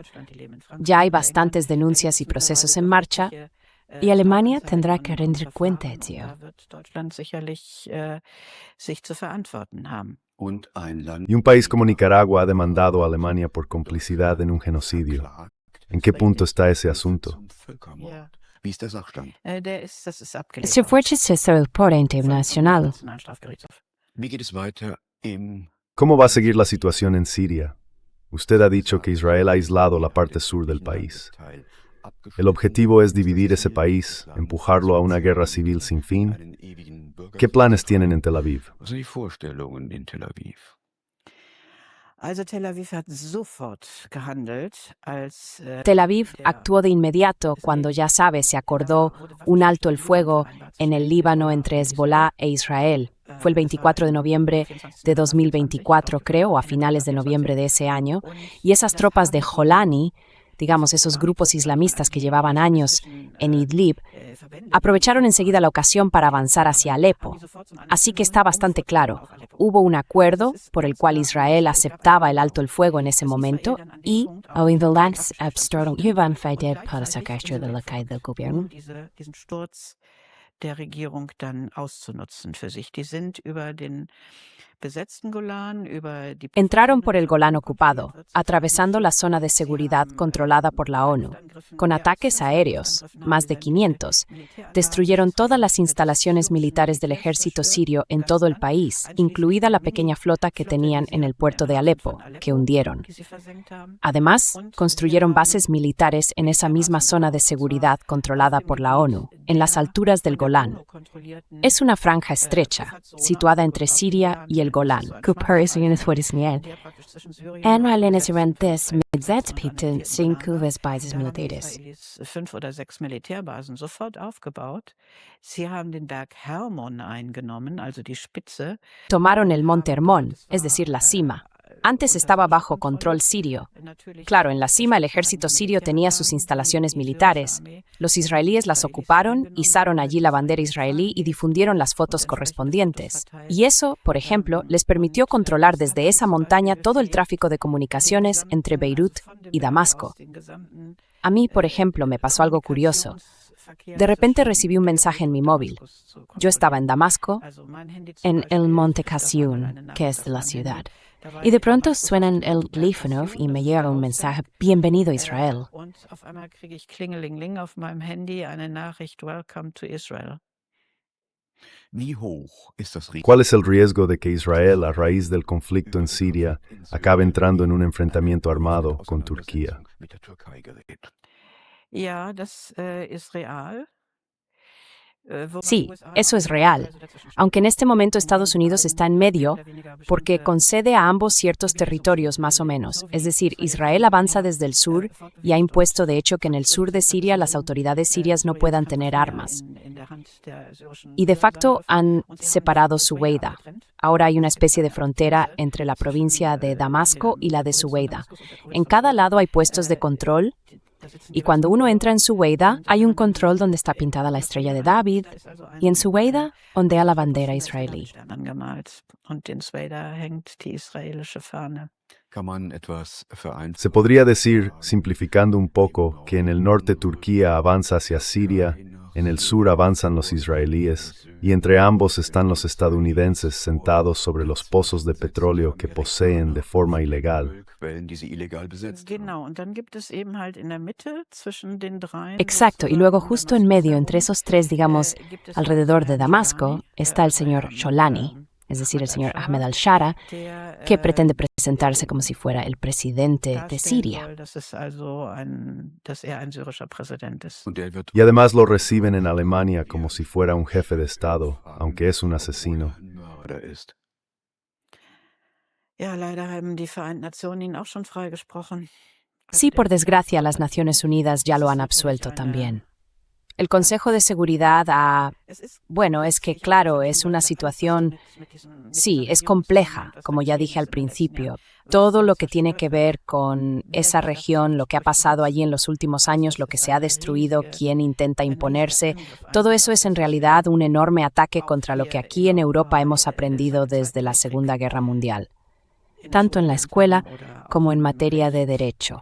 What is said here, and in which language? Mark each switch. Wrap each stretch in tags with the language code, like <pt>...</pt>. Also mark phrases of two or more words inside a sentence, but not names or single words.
<es>Ya hay bastantes denuncias y procesos en marcha, y Alemania tendrá que rendir cuenta de ello. Y un país como Nicaragua ha demandado a Alemania por complicidad en un genocidio. ¿En qué punto está ese asunto?</es> <de>Wie ist der Sachstand? Das ist abgelehnt</de> <es>Se fue</es> <de>worden</de> <es>por internacional.</es> <de>Nationalstrafgerichtshof. Wie geht es weiter im</de> <es>¿Cómo va a seguir la situación en Siria? Usted ha dicho que Israel ha aislado la parte sur del país. El objetivo es dividir ese país, empujarlo a una guerra civil sin fin. ¿Qué planes tienen en Tel Aviv?</es> <de>Was sind die Vorstellungen in Tel Aviv? Also Tel Aviv hat sofort gehandelt, als</de> <es>Tel Aviv actuó de inmediato cuando, ya sabe, se acordó un alto el fuego en el Líbano entre Hezbollah e Israel. Fue el 24 de noviembre de 2024, creo, o a finales de noviembre de ese año, y esas tropas de Jolani, digamos, esos grupos islamistas que llevaban años en Idlib, aprovecharon enseguida la ocasión para avanzar hacia Alepo. Así que está bastante claro, hubo un acuerdo por el cual Israel aceptaba el alto el fuego en ese momento y</es> <de>diesen Sturz der Regierung dann auszunutzen für sich. Die sind über den besetzten Golan, über die</de> <es>entraron por el Golán ocupado, atravesando la zona de seguridad controlada por la ONU, con ataques aéreos, más de 500. Destruyeron todas las instalaciones militares del ejército sirio en todo el país, incluida la pequeña flota que tenían en el puerto de Alepo, que hundieron. Además, construyeron bases militares en esa misma zona de seguridad controlada por la ONU, en las alturas del Golán. Es una franja estrecha, situada entre Siria y el Golán.</es> <de>Israelis 5 oder 6 Militärbasen sofort aufgebaut. Sie haben den Berg Hermon eingenommen, also die Spitze.</de> <es>Tomaron el monte Hermón, es decir, la cima. Antes estaba bajo control sirio. Claro, en la cima el ejército sirio tenía sus instalaciones militares. Los israelíes las ocuparon, izaron allí la bandera israelí y difundieron las fotos correspondientes. Y eso, por ejemplo, les permitió controlar desde esa montaña todo el tráfico de comunicaciones entre Beirut y Damasco. A mí, por ejemplo, me pasó algo curioso. De repente recibí un mensaje en mi móvil. Yo estaba en Damasco, en el Monte Qasioun, que es de la ciudad. Y de pronto suena el teléfono y me llega un mensaje: Bienvenido a Israel.</es> <de>Und auf einmal kriege ich Klingelingeling auf meinem Handy eine Nachricht:</de> <en>Welcome to Israel.</en> <de>Wie hoch ist das Risiko?</de> <es>¿Cuál es el riesgo de que Israel, a raíz del conflicto en Siria, acabe entrando en un enfrentamiento armado con Turquía?</es> <de>Mit der Türkei gerät? Ja, das ist real.</de> <es>Sí, eso es real, aunque en este momento Estados Unidos está en medio porque concede a ambos ciertos territorios más o menos, es decir, Israel avanza desde el sur y ha impuesto de hecho que en el sur de Siria las autoridades sirias no puedan tener armas. Y de facto han separado Suweida. Ahora hay una especie de frontera entre la provincia de Damasco y la de Suweida. En cada lado hay puestos de control. Y cuando uno entra en Suweida, hay un control donde está pintada la estrella de David, y en Suweida ondea la bandera israelí.</es> <de>Und in Suweida hängt die israelische Fahne. Kann man etwas vereinfachen?</de> <es>Se podría decir, simplificando un poco, que en el norte Turquía avanza hacia Siria En el sur avanzan los israelíes, y entre ambos están los estadounidenses sentados sobre los pozos de petróleo que poseen de forma ilegal.</es> <de>Ölquellen, die sie illegal besetzt haben. Genau, und dann gibt es eben halt in der Mitte zwischen den dreien</de> <es>Exacto, y luego justo en medio, entre esos tres, digamos, alrededor de Damasco, está el señor Sholani, es decir, el señor Ahmed al-Shara, que pretende presentarse como si fuera el presidente de Siria.</es> <de>dass ein syrischer Präsident ist. Und der wird</de> <es>Y además lo reciben en Alemania como si fuera un jefe de Estado, aunque es un asesino.</es> <de>ein Mörder ist. Ja, leider haben die Vereinten Nationen ihn auch schon freigesprochen.</de> <es>Sí, por desgracia, las Naciones Unidas ya lo han absuelto también. El Consejo de Seguridad ha... Bueno, es que claro, es una situación... Sí, es compleja, como ya dije al principio. Todo lo que tiene que ver con esa región, lo que ha pasado allí en los últimos años, lo que se ha destruido, quién intenta imponerse, todo eso es en realidad un enorme ataque contra lo que aquí en Europa hemos aprendido desde la Segunda Guerra Mundial, tanto en la escuela como en materia de derecho.</es>